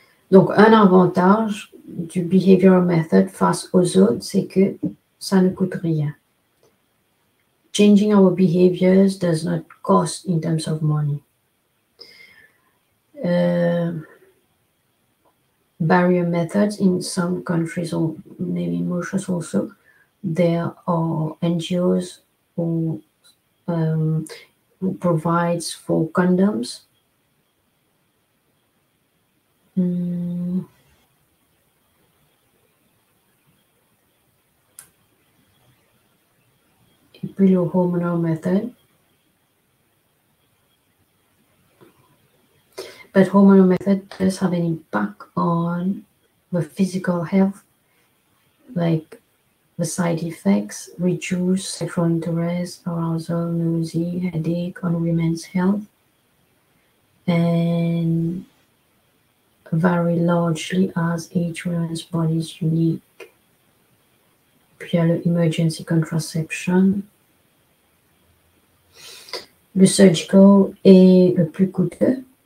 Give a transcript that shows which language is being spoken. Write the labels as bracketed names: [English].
[French] Donc, un avantage du behavioral method face aux autres, c'est que ça ne coûte rien. [English] Changing our behaviors does not cost in terms of money. Barrier methods in some countries, or maybe in Mauritius also, there are NGOs who provides for condoms. [French] Et puis le hormonal method. [English] But hormonal method does have an impact on the physical health, like the side effects, reduce sexual interest, arousal, nausea, headache on women's health, and vary largely as each woman's body is unique. [French] Puis il y a le [English] emergency contraception. [French] Le surgical est le plus coûteux.